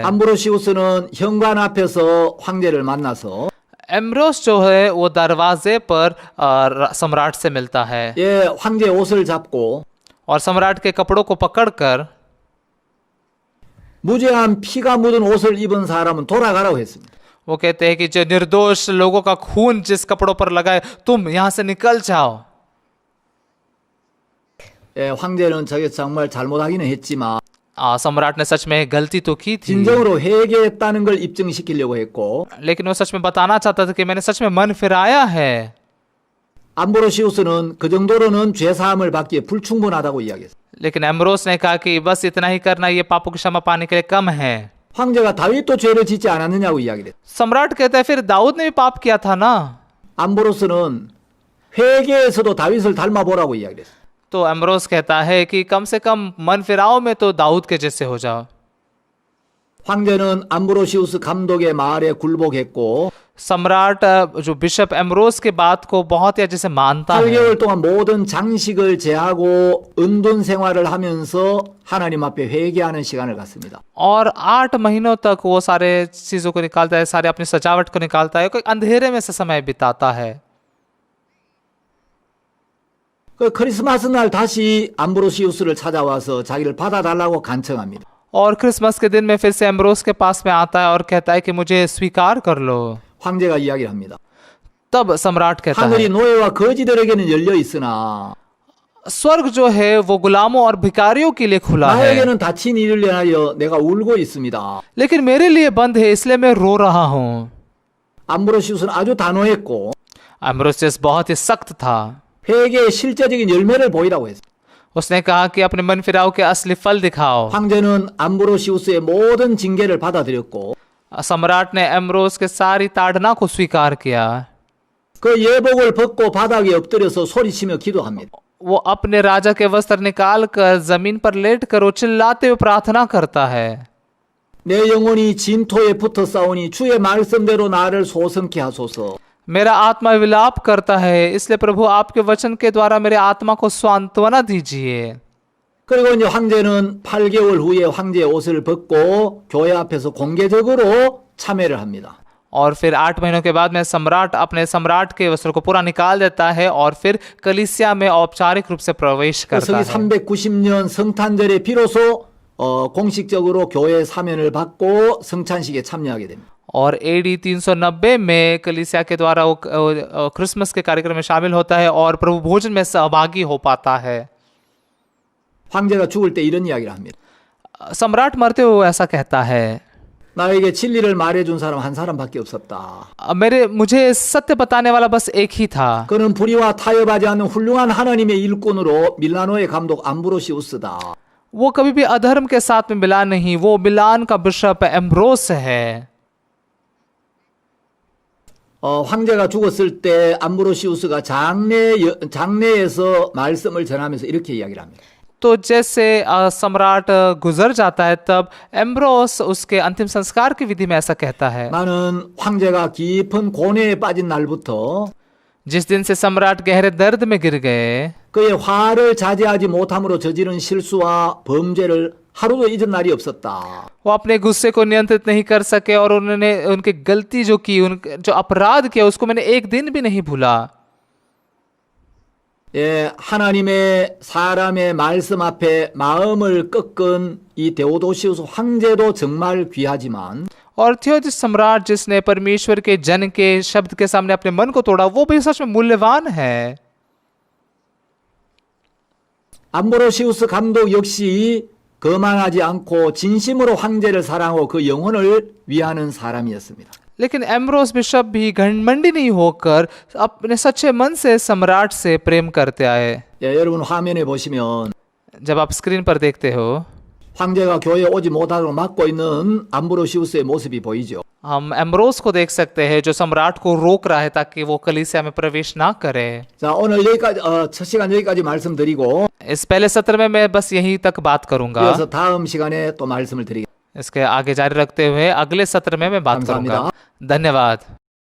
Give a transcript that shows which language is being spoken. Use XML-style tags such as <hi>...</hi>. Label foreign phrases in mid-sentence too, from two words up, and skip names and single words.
<ko>암브로시우스는 현관 앞에서 황제를 만나서</ko> <hi>एम्ब्रोस जो है वो दरवाजे पर सम्राट से मिलता है</hi> <ko>예, 황제 옷을 잡고</ko> <hi>और सम्राट के कपड़ों को पकड़कर</hi> <ko>무죄한 피가 묻은 옷을 입은 사람은 돌아가라고 했습니다.</ko> <hi>वो कहते हैं कि जो निर्दोष लोगों का खून जिस कपड़ों पर लगा है तुम यहां से निकल जाओ।</hi> <ko>예, 황제는 저게 정말 잘못하기는 했지만</ko> <hi>सम्राट ने सच में गलती तो की थी,</hi> <ko>진정으로 회개했다는 걸 입증시키려고 했고</ko> <hi>लेकिन वो सच में बताना चाहता था कि मैंने सच में मन फिराया है।</hi> <ko>암브로시우스는 그 정도로는 죄사함을 받기에 불충분하다고 이야기했어요.</ko> <hi>लेकिन एम्ब्रोस ने कहा कि बस इतना ही करना ये पापों की क्षमा पाने के लिए कम है।</hi> <ko>황제가 다윗도 죄를 짓지 않았느냐고 이야기를 했어요.</ko> <hi>सम्राट कहता है फिर दाऊद ने भी पाप किया था ना।</hi> <ko>암브로스는 회개에서도 다윗을 닮아보라고 이야기를 했어요.</ko> <hi>तो एम्ब्रोस कहता है कि कम से कम मन फिराओ में तो दाऊद के जैसे हो जाओ।</hi> <ko>황제는 암브로시우스 감독의 말에 굴복했고</ko> <hi>सम्राट जो बिशप एम्ब्रोस के बात को बहुत ही अच्छे से मानता है</hi> <ko>8개월 동안 모든 장식을 제하고 은둔 생활을 하면서 하나님 앞에 회개하는 시간을 갖습니다.</ko> <hi>और 8 महीनों तक वो सारे चीजों को निकालता है, सारे अपनी सजावट को निकालता है, कोई अंधेरे में से समय बिताता है।</hi> <ko>그 크리스마스 날 다시 암브로시우스를 찾아와서 자기를 받아달라고 간청합니다.</ko> <hi>और क्रिसमस के दिन में फिर से एम्ब्रोस के पास में आता है और कहता है कि मुझे स्वीकार कर लो।</hi> <ko>황제가 이야기를 합니다.</ko> <hi>तब सम्राट कहता</hi> <ko>하늘이</ko> <hi>है</hi> <ko>노예와 거지들에게는 열려 있으나</ko> <hi>स्वर्ग जो है वो गुलामों और भिखारियों के लिए खुला है,</hi> <ko>나에게는 닫힌 일을 인하여 내가 울고 있습니다.</ko> <hi>लेकिन मेरे लिए बंद है, इसलिए मैं रो रहा हूँ।</hi> <ko>암브로시우스는 아주 단호했고</ko> <hi>एम्ब्रोसियस बहुत ही सख्त था।</hi> <ko>회개의 실제적인 열매를 보이라고 했어요.</ko> <hi>उसने कहा कि अपने मन फिराव के असली फल दिखाओ।</hi> <ko>황제는 암브로시우스의 모든 징계를 받아들였고</ko> <hi>सम्राट ने एम्ब्रोस के सारी ताड़ना को स्वीकार किया।</hi> <ko>그 예복을 벗고 바닥에 엎드려서 소리치며 기도합니다.</ko> <hi>वो अपने राजा के वस्त्र निकाल कर जमीन पर लेट कर वो चिल्लाते हुए प्रार्थना करता है।</hi> <ko>내 영혼이 진토에 붙어 싸우니 주의 말씀대로 나를 소성케 하소서.</ko> <hi>मेरा आत्मा विलाप करता है, इसलिए प्रभु आपके वचन के द्वारा मेरे आत्मा को सांत्वना दीजिए।</hi> <ko>그리고 이제 황제는 8개월 후에 황제의 옷을 벗고 교회 앞에서 공개적으로 참회를 합니다.</ko> <hi>और फिर 8 महीनों के बाद में सम्राट अपने सम्राट के वस्त्र को पूरा निकाल देता है और फिर कलीसिया में औपचारिक रूप से प्रवेश करता</hi> <ko>서기</ko> <hi>है।</hi> <ko>390년 성탄절에 비로소 공식적으로 교회 사면을 받고 성찬식에 참여하게 됩니다.</ko> <hi>और AD 390 में कलीसिया के द्वारा वो क्रिसमस के कार्यक्रम में शामिल होता है और प्रभु भोजन में सहभागी हो पाता है।</hi> <ko>황제가 죽을 때 이런 이야기를 합니다.</ko> <hi>सम्राट मरते हुए ऐसा कहता है,</hi> <ko>나에게 진리를 말해준 사람 한 사람밖에 없었다.</ko> <hi>मुझे सत्य बताने वाला बस एक ही था।</hi> <ko>그는 불의와 타협하지 않는 훌륭한 하나님의 일꾼으로 밀라노의 감독 암브로시우스다.</ko> <hi>वो कभी भी अधर्म के साथ में मिला नहीं, वो मिलान का बिशप एम्ब्रोस है।</hi> <ko>황제가 죽었을 때 암브로시우스가 장례에서 말씀을 전하면서 이렇게 이야기를 합니다.</ko> <hi>तो जैसे सम्राट गुजर जाता है तब एम्ब्रोस उसके अंतिम संस्कार की विधि में ऐसा कहता है,</hi> <ko>나는 황제가 깊은 고뇌에 빠진 날부터</ko> <hi>जिस दिन से सम्राट गहरे दर्द में गिर गए,</hi> <ko>그의 화를 자제하지 못함으로 저지른 실수와 범죄를 하루도 잊은 날이 없었다.</ko> <hi>वो अपने गुस्से को नियंत्रित नहीं कर सके और उन्होंने उनकी गलती जो की, जो अपराध किया उसको मैंने एक दिन भी नहीं भूला।</hi> <ko>예, 하나님의 사람의 말씀 앞에 마음을 꺾은 이 데오도시우스 황제도 정말 귀하지만</ko> <hi>और थियोदिस सम्राट जिसने परमेश्वर के जन के शब्द के सामने अपने मन को तोड़ा, वो भी सच में मूल्यवान है।</hi> <ko>암브로시우스 감독 역시 거만하지 않고 진심으로 황제를 사랑하고 그 영혼을 위하는 사람이었습니다.</ko> <hi>लेकिन एम्ब्रोस बिशप भी घमंडी नहीं होकर अपने सच्चे मन से सम्राट से प्रेम करते आए।</hi> <ko>예, 여러분 화면에 보시면</ko> <hi>जब आप स्क्रीन पर देखते हो,</hi> <ko>황제가 교회에 오지 못하도록 막고 있는 암브로시우스의 모습이 보이죠.</ko> <hi>हम एम्ब्रोस को देख सकते हैं जो सम्राट को रोक रहा है ताकि वो कलीसिया में प्रवेश ना करे।</hi> <ko>자, 오늘 여기까지 첫 시간 여기까지 말씀드리고</ko> <hi>इस पहले सत्र में मैं बस यहीं तक बात करूंगा।</hi> <ko>이어서 다음 시간에 또 말씀을 드리겠습니다.</ko> <hi>इसके आगे जारी रखते हुए अगले सत्र में मैं बात</hi> <ko>감사합니다.</ko> <hi>करूंगा। धन्यवाद।</hi>